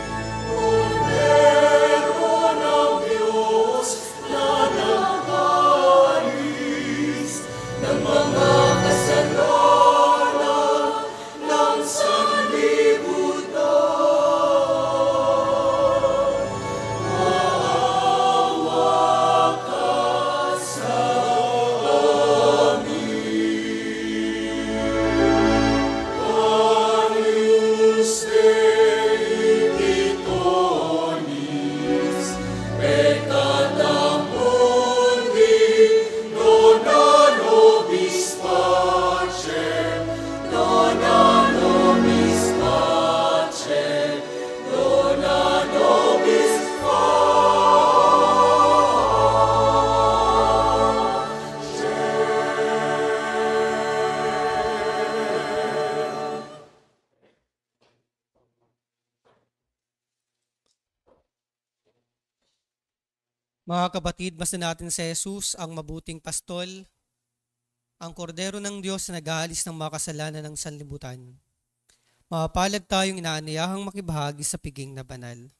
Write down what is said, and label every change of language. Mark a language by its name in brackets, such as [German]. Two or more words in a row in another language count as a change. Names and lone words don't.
[Filipino] Kordero ng Diyos na nag-aalis ng mga kasalanan ng sanlibutan. Maawa ka sa amin. [Latin] Agnus Dei Titonis, peccata mundi, dona nobis pacem, dona nobis pacem, dona nobis pacem. [Filipino] Mga kapatid, basta natin si Jesus, ang mabuting pastol, ang kordero ng Diyos na nag-aalis ng mga kasalanan ng sanlibutan. Mapalad tayong inaanayahang makibahagi sa piging na banal.